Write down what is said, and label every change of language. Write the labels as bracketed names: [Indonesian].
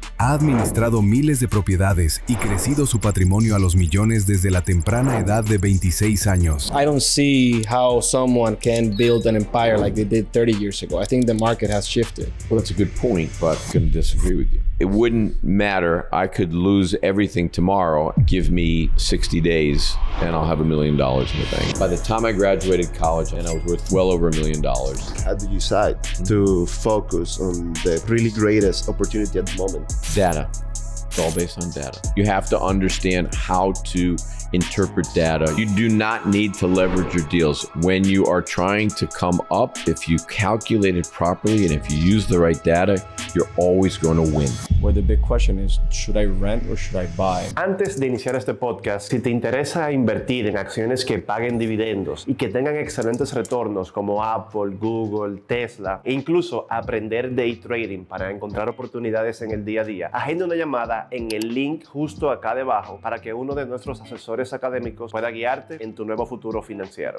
[Spanish] Ha administrado miles de propiedades y crecido su patrimonio a los millones desde la temprana edad de 26 años. [English] I don't see how someone can build an empire like they did 30 years ago. I think the market has shifted. Well, that's a good point, but I'm going to disagree with you. It wouldn't matter. I could lose everything tomorrow. Give me 60 days and I'll have $1 million in the bank. By the time I graduated college, and I was worth well over $1 million. How do you decide to focus on the really greatest opportunity at the moment? Data. It's all based on data. You have to understand how to interpret data. You do not need to leverage your deals. When you are trying to come up, if you calculate it properly and if you use the right data, you're always going to win. Where the big question is, should I rent or should I buy? [Spanish] Antes de iniciar este podcast, si te interesa invertir en acciones que paguen dividendos y que tengan excelentes retornos como Apple, Google, Tesla e incluso aprender day trading para encontrar oportunidades en el día a día, agenda una llamada en el link justo acá debajo para que uno de nuestros asesores académicos pueda guiarte en tu nuevo futuro financiero.